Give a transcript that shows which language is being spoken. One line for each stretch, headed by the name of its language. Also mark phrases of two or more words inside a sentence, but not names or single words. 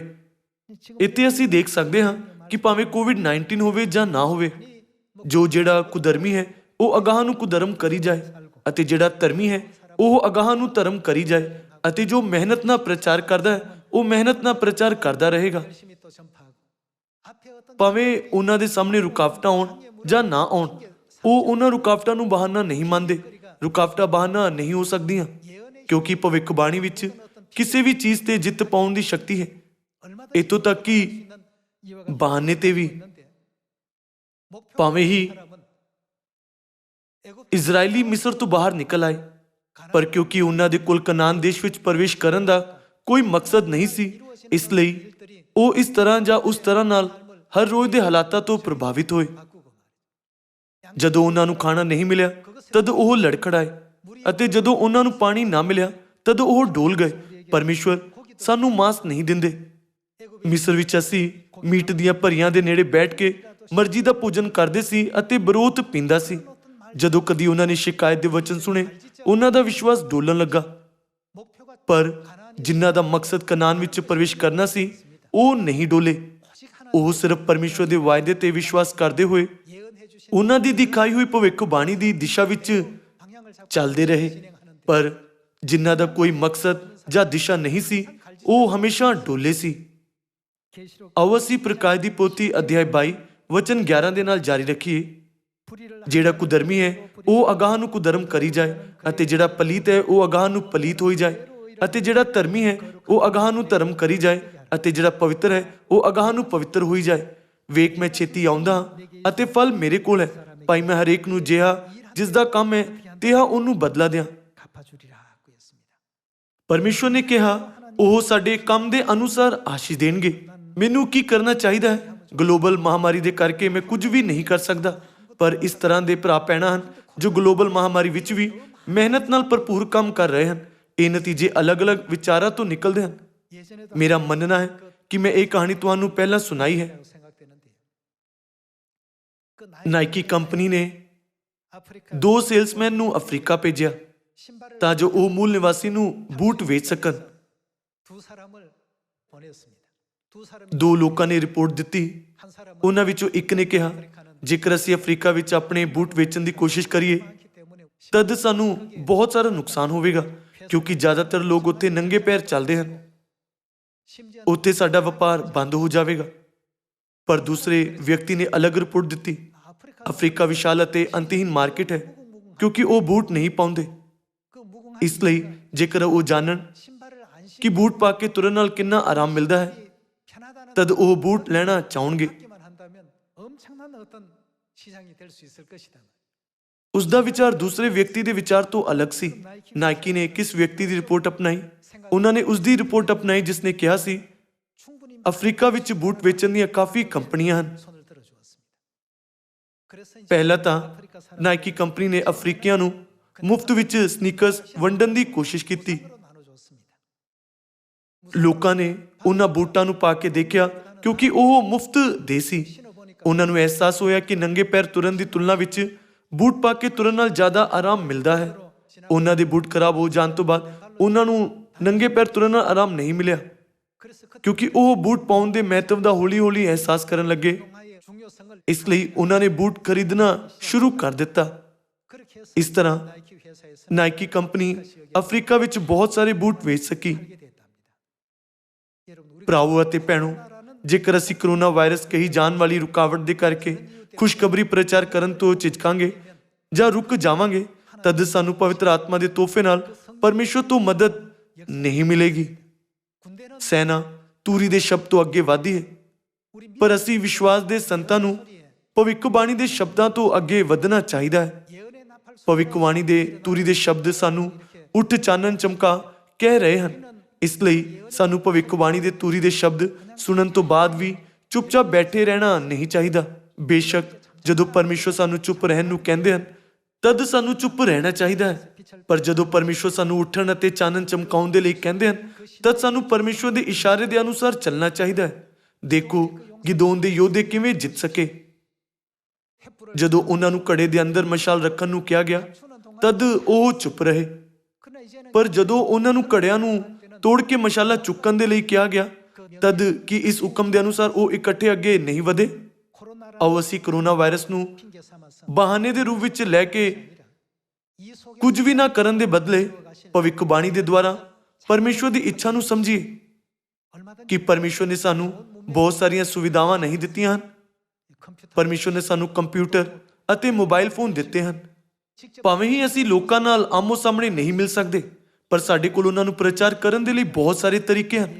Punjabi: ਇੱਥੇ ਅਸੀਂ ਦੇਖ ਸਕਦੇ ਹਾਂ ਕਿ ਭਾਵੇਂ ਕੋਵਿਡ-19 ਹੋਵੇ ਜਾਂ ਨਾ ਹੋਵੇ, ਜਿਹੜਾ ਕੁਧਰਮੀ ਹੈ ਉਹ ਅਗਾਂਹ ਨੂੰ ਕੁਧਰਮ ਕਰੀ ਜਾਏ, ਅਤੇ ਜਿਹੜਾ ਧਰਮੀ ਹੈ ਉਹ ਅਗਾਂਹ ਨੂੰ ਧਰਮ ਕਰੀ ਜਾਏ, ਅਤੇ ਜੋ ਮਿਹਨਤ ਨਾਲ ਪ੍ਰਚਾਰ ਕਰਦਾ ਹੈ ਉਹ ਮਿਹਨਤ ਨਾਲ ਪ੍ਰਚਾਰ ਕਰਦਾ ਰਹੇਗਾ।
Korean: 열심히 또 전파하고 앞에 어떤
Punjabi: ਭਾਵੇਂ ਉਹਨਾਂ ਦੇ ਸਾਹਮਣੇ ਰੁਕਾਵਟਾਂ ਆਉਣ ਜਾਂ ਨਾ ਆਉਣ, ਉਹ ਉਹਨਾਂ ਰੁਕਾਵਟਾਂ ਨੂੰ ਬਹਾਨਾ ਨਹੀਂ ਮੰਨਦੇ। ਰੁਕਾਵਟਾਂ ਬਹਾਨਾ ਨਹੀਂ ਹੋ ਸਕਦੀਆਂ, ਕਿਉਂਕਿ ਭਵਿੱਖਬਾਣੀ ਵਿੱਚ ਕਿਸੇ ਵੀ ਚੀਜ਼ ਤੇ ਜਿੱਤ ਪਾਉਣ ਦੀ ਸ਼ਕਤੀ ਹੈ।
Korean: 얼마든지
Punjabi: ਇੱਥੋਂ ਤੱਕ ਕਿ
Korean: 있는 이와 같은
Punjabi: ਬਹਾਨੇ ਤੇ ਵੀ
Korean: 있는데 목표가
Punjabi: ਭਾਵੇਂ ਹੀ
Korean: 사람은 애굽
Punjabi: ਇਜ਼ਰਾਈਲੀ ਮਿਸਰ ਤੋਂ ਬਾਹਰ ਨਿਕਲ ਆਏ, ਪਰ ਕਿਉਂਕਿ ਉਹਨਾਂ ਦੇ ਕੋਲ ਕਨਾਨ ਦੇਸ਼ ਵਿੱਚ ਪ੍ਰਵੇਸ਼ ਕਰਨ ਦਾ ਕੋਈ ਮਕਸਦ ਨਹੀਂ ਸੀ, ਇਸ ਲਈ ਉਹ ਇਸ ਤਰ੍ਹਾਂ ਜਾਂ ਉਸ ਤਰ੍ਹਾਂ ਨਾਲ ਹਰ ਰੋਜ਼ ਦੇ ਹਾਲਾਤਾਂ ਤੋਂ ਪ੍ਰਭਾਵਿਤ ਹੋਏ।
Korean: 바꾸고 말이죠.
Punjabi: ਜਦੋਂ ਉਹਨਾਂ ਨੂੰ ਖਾਣਾ ਨਹੀਂ ਮਿਲਿਆ ਤਦ ਉਹ ਲੜਖੜਾਏ, ਅਤੇ ਜਦੋਂ ਉਹਨਾਂ ਨੂੰ ਪਾਣੀ ਨਾ ਮਿਲਿਆ ਤਦ ਉਹ ਡੋਲ ਗਏ। ਪਰਮੇਸ਼ਵਰ ਸਾਨੂੰ ਮਾਂਸ ਨਹੀਂ ਦਿੰਦੇ। ਮਿਸਰ ਵਿੱਚ ਅਸੀਂ ਮੀਟ ਦੀਆਂ ਭਰੀਆਂ ਦੇ ਨੇੜੇ ਬੈਠ ਕੇ ਮਰਜ਼ੀ ਦਾ ਭੋਜਨ ਕਰਦੇ ਸੀ ਅਤੇ ਬਰੋਥ ਪੀਂਦਾ ਸੀ। ਜਦੋਂ ਕਦੀ ਉਹਨਾਂ ਨੇ ਸ਼ਿਕਾਇਤ ਦੇ ਵਚਨ ਸੁਣੇ, ਉਹਨਾਂ ਦਾ ਵਿਸ਼ਵਾਸ ਡੋਲਣ ਲੱਗਾ।
Korean: 목표가
Punjabi: ਪਰ ਜਿਨ੍ਹਾਂ ਦਾ ਮਕਸਦ ਕਨਾਨ ਵਿੱਚ ਪ੍ਰਵੇਸ਼ ਕਰਨਾ ਸੀ, ਉਹ ਨਹੀਂ ਡੋਲੇ।
Korean: 오직 하나
Punjabi: ਉਹ ਸਿਰਫ ਪਰਮੇਸ਼ਵਰ ਦੇ ਵਾਅਦੇ ਤੇ ਵਿਸ਼ਵਾਸ ਕਰਦੇ ਹੋਏ
Korean: 예언해 주신
Punjabi: ਉਹਨਾਂ ਦੀ ਦਿਖਾਈ ਹੋਈ ਭਵਿੱਖਬਾਣੀ ਦੀ ਦਿਸ਼ਾ ਵਿੱਚ
Korean: 방향을 잡고
Punjabi: ਚੱਲਦੇ ਰਹੇ।
Korean: 진행하는데
Punjabi: ਪਰ ਜਿਨ੍ਹਾਂ ਦਾ ਕੋਈ ਮਕਸਦ ਜਾਂ ਦਿਸ਼ਾ ਨਹੀਂ ਸੀ, ਉਹ ਹਮੇਸ਼ਾ ਡੋਲੇ ਸੀ।
Korean: 계시록
Punjabi: ਆਓ ਅਸੀਂ ਪ੍ਰਕਾਸ਼ ਦੀ ਪੋਥੀ ਅਧਿਆਇ 22 ਵਚਨ 11 ਦੇ ਨਾਲ ਜਾਰੀ ਰੱਖੀਏ।
Korean: 불의를
Punjabi: ਜਿਹੜਾ ਕੁਧਰਮੀ ਹੈ ਉਹ ਅਗਾਂਹ ਨੂੰ ਕੁਧਰਮ ਕਰੀ ਜਾਏ, ਅਤੇ ਜਿਹੜਾ ਪਲੀਤ ਹੈ ਉਹ ਅਗਾਂਹ ਨੂੰ ਪਲੀਤ ਹੋਈ ਜਾਏ, ਅਤੇ ਜਿਹੜਾ ਧਰਮੀ ਹੈ ਉਹ ਅਗਾਂਹ ਨੂੰ ਧਰਮ ਕਰੀ ਜਾਏ, ਅਤੇ ਜਿਹੜਾ ਪਵਿੱਤਰ ਹੈ ਉਹ ਅਗਾਂਹ ਨੂੰ ਪਵਿੱਤਰ ਹੋਈ ਜਾਏ। ਵੇਖ, ਮੈਂ ਛੇਤੀ ਆਉਂਦਾ ਹਾਂ, ਅਤੇ ਫਲ ਮੇਰੇ ਕੋਲ ਹੈ। ਭਾਈ ਮੈਂ ਹਰੇਕ ਨੂੰ ਜਿਹਾ ਜਿਸ ਦਾ ਕੰਮ ਹੈ ਤਿਹਾ ਉਹਨੂੰ ਬਦਲਾ ਦਿਆਂ।
Korean: 갚아주리라고 했습니다.
Punjabi: ਪਰਮੇਸ਼ਵਰ ਨੇ ਕਿਹਾ, ਉਹ ਸਾਡੇ ਕੰਮ ਦੇ ਅਨੁਸਾਰ ਆਸ਼ੀਸ਼ ਦੇਣਗੇ। ਮੈਨੂੰ ਕੀ ਕਰਨਾ ਚਾਹੀਦਾ ਹੈ? ਗਲੋਬਲ ਮਹਾਮਾਰੀ ਦੇ ਕਰਕੇ ਮੈਂ ਕੁਝ ਵੀ ਨਹੀਂ ਕਰ ਸਕਦਾ, ਪਰ ਇਸ ਤਰ੍ਹਾਂ ਦੇ ਭਰਾ ਭੈਣਾਂ ਹਨ ਜੋ ਗਲੋਬਲ ਮਹਾਮਾਰੀ ਵਿੱਚ ਵੀ ਮਿਹਨਤ ਨਾਲ ਭਰਪੂਰ ਕੰਮ ਕਰ ਰਹੇ ਹਨ। ਇਹ ਨਤੀਜੇ ਅਲੱਗ-ਅਲੱਗ ਵਿਚਾਰਾਂ ਤੋਂ ਨਿਕਲਦੇ ਹਨ।
Korean: 예전에도
Punjabi: ਮੇਰਾ ਮੰਨਣਾ ਹੈ ਕਿ ਮੈਂ ਇਹ ਕਹਾਣੀ ਤੁਹਾਨੂੰ ਪਹਿਲਾਂ ਸੁਣਾਈ ਹੈ।
Korean: 생각되는데 그
Punjabi: ਨਾਈਕੀ ਕੰਪਨੀ ਨੇ
Korean: 아프리카
Punjabi: 2 ਸੇਲਸਮੈਨ ਨੂੰ ਅਫਰੀਕਾ ਭੇਜਿਆ
Korean: 신발을
Punjabi: ਤਾਂ ਜੋ ਉਹ ਮੂਲ ਨਿਵਾਸੀ ਨੂੰ ਬੂਟ ਵੇਚ ਸਕਣ।
Korean: 두 사람을 보냈습니다. 두 사람이
Punjabi: 2 ਲੋਕਾਂ ਨੇ ਰਿਪੋਰਟ ਦਿੱਤੀ।
Korean: 한 사람은
Punjabi: ਉਹਨਾਂ ਵਿੱਚੋਂ ਇੱਕ ਨੇ ਕਿਹਾ, ਜੇਕਰ ਅਸੀਂ ਅਫਰੀਕਾ ਵਿੱਚ ਆਪਣੇ ਬੂਟ ਵੇਚਣ ਦੀ ਕੋਸ਼ਿਸ਼ ਕਰੀਏ
Korean: 많기 때문에
Punjabi: ਤਦ ਸਾਨੂੰ ਬਹੁਤ ਸਾਰਾ ਨੁਕਸਾਨ ਹੋਵੇਗਾ, ਕਿਉਂਕਿ ਜ਼ਿਆਦਾਤਰ ਲੋਕ ਉੱਥੇ ਨੰਗੇ ਪੈਰ ਚੱਲਦੇ ਹਨ।
Korean: 심지어
Punjabi: ਉੱਥੇ ਸਾਡਾ ਵਪਾਰ ਬੰਦ ਹੋ ਜਾਵੇਗਾ। ਪਰ ਦੂਸਰੇ ਵਿਅਕਤੀ ਨੇ ਅਲੱਗ ਰਿਪੋਰਟ ਦਿੱਤੀ। ਅਫਰੀਕਾ ਵਿਸ਼ਾਲ ਅਤੇ ਅੰਤਹੀਨ ਮਾਰਕੀਟ ਹੈ ਕਿਉਂਕਿ ਉਹ ਬੂਟ ਨਹੀਂ ਪਾਉਂਦੇ।
Korean: 그 무궁한
Punjabi: ਇਸ ਲਈ ਜੇਕਰ ਉਹ ਜਾਣਨ
Korean: 신발을 안
Punjabi: ਕਿ ਬੂਟ ਪਾ ਕੇ ਤੁਰਨ ਨਾਲ ਕਿੰਨਾ ਆਰਾਮ ਮਿਲਦਾ ਹੈ,
Korean: 편하다는
Punjabi: ਤਦ ਉਹ ਬੂਟ ਲੈਣਾ ਚਾਹਣਗੇ।
Korean: 받기만 한다면 엄청난 어떤 시장이 될 수 있을 것이다.
Punjabi: ਉਸ ਦਾ ਵਿਚਾਰ ਦੂਸਰੇ ਵਿਅਕਤੀ ਦੇ ਵਿਚਾਰ ਤੋਂ ਅਲੱਗ ਸੀ। ਨਾਈਕੀ ਨੇ ਕਿਸ ਵਿਅਕਤੀ ਦੀ ਰਿਪੋਰਟ ਅਪਣਾਈ? ਉਹਨਾਂ ਨੇ ਉਸ ਦੀ ਰਿਪੋਰਟ ਅਪਣਾਈ ਜਿਸ ਨੇ ਕਿਹਾ ਸੀ
Korean: 충분히
Punjabi: ਅਫਰੀਕਾ ਵਿੱਚ ਬੂਟ ਵੇਚਣ ਦੀਆਂ ਕਾਫੀ ਕੰਪਨੀਆਂ ਹਨ।
Korean: 손을 들어주었습니다. 그래서 이제
Punjabi: ਪਹਿਲਾਂ ਤਾਂ
Korean: 아프리카 사람
Punjabi: ਨਾਈਕੀ ਕੰਪਨੀ ਨੇ ਅਫਰੀਕੀਆਂ ਨੂੰ ਮੁਫਤ ਵਿੱਚ ਸਨੀਕਰਸ ਵੰਡਣ ਦੀ ਕੋਸ਼ਿਸ਼ ਕੀਤੀ।
Korean: 으로 나눠줬습니다.
Punjabi: ਲੋਕਾਂ ਨੇ ਉਹਨਾਂ ਬੂਟਾਂ ਨੂੰ ਪਾ ਕੇ ਦੇਖਿਆ ਕਿਉਂਕਿ ਉਹ ਮੁਫਤ ਦੇ ਸੀ। ਉਹਨਾਂ ਨੂੰ ਅਹਿਸਾਸ ਹੋਇਆ ਕਿ ਨੰਗੇ ਪੈਰ ਤੁਰਨ ਦੀ ਤੁਲਨਾ ਵਿੱਚ ਬੂਟ ਪਾ ਕੇ ਤੁਰਨ ਨਾਲ ਜ਼ਿਆਦਾ ਆਰਾਮ ਮਿਲਦਾ ਹੈ। ਉਹਨਾਂ ਦੇ ਬੂਟ ਖਰਾਬ ਹੋ ਜਾਣ ਤੋਂ ਬਾਅਦ ਉਹਨਾਂ ਨੂੰ ਨੰਗੇ ਪੈਰ ਤੁਰਨ ਨਾਲ ਆਰਾਮ ਨਹੀਂ ਮਿਲਿਆ
Korean: 그래서 그
Punjabi: ਕਿਉਂਕਿ ਉਹ ਬੂਟ ਪਾਉਣ ਦੇ ਮਹੱਤਵ ਦਾ ਹੌਲੀ-ਹੌਲੀ ਅਹਿਸਾਸ ਕਰਨ ਲੱਗੇ।
Korean: 동화의 중요성을
Punjabi: ਇਸ ਲਈ ਉਹਨਾਂ ਨੇ ਬੂਟ ਖਰੀਦਣਾ ਸ਼ੁਰੂ ਕਰ ਦਿੱਤਾ।
Korean: 그렇게 해서
Punjabi: ਇਸ ਤਰ੍ਹਾਂ
Korean: 나이키 회사에서
Punjabi: ਨਾਈਕੀ ਕੰਪਨੀ ਅਫਰੀਕਾ ਵਿੱਚ ਬਹੁਤ ਸਾਰੇ ਬੂਟ ਵੇਚ ਸਕੀ।
Korean: 하게 됐답니다. 여러분 우리
Punjabi: ਭਰਾਵੋ ਅਤੇ ਭੈਣੋ, ਜੇਕਰ ਅਸੀਂ
English: corona virus
Punjabi: ਕਹੀ ਜਾਣ ਵਾਲੀ ਰੁਕਾਵਟ ਦੇ ਕਰਕੇ ਖੁਸ਼ਖਬਰੀ ਪ੍ਰਚਾਰ ਕਰਨ ਤੋਂ ਝਿਜਕਾਂਗੇ ਜਾਂ ਰੁਕ ਜਾਵਾਂਗੇ, ਤਦ ਸਾਨੂੰ ਪਵਿੱਤਰ ਆਤਮਾ ਦੇ ਤੋਹਫੇ ਨਾਲ ਪਰਮੇਸ਼ਵਰ ਤੋਂ ਮਦਦ ਨਹੀਂ ਮਿਲੇਗੀ।
Korean: 군대는
Punjabi: ਸੈਨਾ ਤੂਰੀ ਦੇ ਸ਼ਬਦ ਤੋਂ ਅੱਗੇ ਵਧਦੀ ਹੈ,
Korean: 우리
Punjabi: ਪਰ ਅਸੀਂ ਵਿਸ਼ਵਾਸ ਦੇ ਸੰਤਾਂ ਨੂੰ ਭਵਿੱਖਬਾਣੀ ਦੇ ਸ਼ਬਦਾਂ ਤੋਂ ਅੱਗੇ ਵਧਣਾ ਚਾਹੀਦਾ ਹੈ।
Korean: 예언의 나팔 소리가
Punjabi: ਭਵਿੱਖਬਾਣੀ ਦੇ ਤੂਰੀ ਦੇ ਸ਼ਬਦ ਸਾਨੂੰ ਉੱਠ ਚਾਨਣ ਚਮਕਾ ਕਹਿ ਰਹੇ ਹਨ। ਇਸ ਲਈ ਸਾਨੂੰ ਭਵਿੱਖਬਾਣੀ ਦੇ ਤੂਰੀ ਦੇ ਸ਼ਬਦ ਸੁਣਨ ਤੋਂ ਬਾਅਦ ਵੀ ਚੁੱਪਚਾਪ ਬੈਠੇ ਰਹਿਣਾ ਨਹੀਂ ਚਾਹੀਦਾ। ਬੇਸ਼ੱਕ ਜਦੋਂ ਪਰਮੇਸ਼ਵਰ ਸਾਨੂੰ ਚੁੱਪ ਰਹਿਣ ਨੂੰ ਕਹਿੰਦੇ ਹਨ, ਤਦ ਸਾਨੂੰ ਚੁੱਪ ਰਹਿਣਾ ਚਾਹੀਦਾ ਹੈ। ਪਰ ਜਦੋਂ ਪਰਮੇਸ਼ਵਰ ਸਾਨੂੰ ਉੱਠਣ ਅਤੇ ਚਾਨਣ ਚਮਕਾਉਣ ਦੇ ਲਈ ਕਹਿੰਦੇ ਹਨ, ਤਦ ਸਾਨੂੰ ਪਰਮੇਸ਼ਵਰ ਦੇ ਇਸ਼ਾਰੇ ਦੇ ਅਨੁਸਾਰ ਚੱਲਣਾ ਚਾਹੀਦਾ ਹੈ। ਦੇਖੋ ਗਿਦੋਨ ਦੇ ਯੋਧੇ ਕਿਵੇਂ ਜਿੱਤ ਸਕੇ। ਜਦੋਂ ਉਹਨਾਂ ਨੂੰ ਘੜੇ ਦੇ ਅੰਦਰ ਮਸ਼ਾਲ ਰੱਖਣ ਨੂੰ ਕਿਹਾ ਗਿਆ, ਤਦ ਉਹ ਚੁੱਪ ਰਹੇ।
Korean: 그러나 이제는
Punjabi: ਪਰ ਜਦੋਂ ਉਹਨਾਂ ਨੂੰ ਘੜਿਆਂ ਨੂੰ ਤੋੜ ਕੇ ਮਸ਼ਾਲਾ ਚੁੱਕਣ ਦੇ ਲਈ ਕਿਹਾ ਗਿਆ, ਤਦ ਕੀ ਇਸ ਹੁਕਮ ਦੇ ਅਨੁਸਾਰ ਉਹ ਇਕੱਠੇ ਅੱਗੇ ਨਹੀਂ ਵਧੇ?
Korean: 코로나라는
Punjabi: ਆਓ ਅਸੀਂ
English: corona virus
Punjabi: ਨੂੰ
Korean: 핑계 삼아서
Punjabi: ਬਹਾਨੇ ਦੇ ਰੂਪ ਵਿੱਚ ਲੈ ਕੇ
Korean: 이 속에
Punjabi: ਕੁਝ ਵੀ ਨਾ ਕਰਨ ਦੇ ਬਦਲੇ ਭਵਿੱਖਬਾਣੀ ਦੇ ਦੁਆਰਾ ਪਰਮੇਸ਼ਵਰ ਦੀ ਇੱਛਾ ਨੂੰ ਸਮਝੀਏ
Korean: 얼마든지
Punjabi: ਕਿ ਪਰਮੇਸ਼ਵਰ ਨੇ ਸਾਨੂੰ ਬਹੁਤ ਸਾਰੀਆਂ ਸੁਵਿਧਾਵਾਂ ਨਹੀਂ ਦਿੱਤੀਆਂ ਹਨ।
Korean: 컴퓨터
Punjabi: ਪਰਮੇਸ਼ਵਰ ਨੇ ਸਾਨੂੰ ਕੰਪਿਊਟਰ ਅਤੇ
English: mobile phone
Punjabi: ਦਿੱਤੇ ਹਨ।
Korean: 직접
Punjabi: ਭਾਵੇਂ ਹੀ ਅਸੀਂ ਲੋਕਾਂ ਨਾਲ ਆਮੋ ਸਾਹਮਣੇ ਨਹੀਂ ਮਿਲ ਸਕਦੇ, ਪਰ ਸਾਡੇ ਕੋਲ ਉਹਨਾਂ ਨੂੰ ਪ੍ਰਚਾਰ ਕਰਨ ਦੇ ਲਈ ਬਹੁਤ ਸਾਰੇ ਤਰੀਕੇ ਹਨ।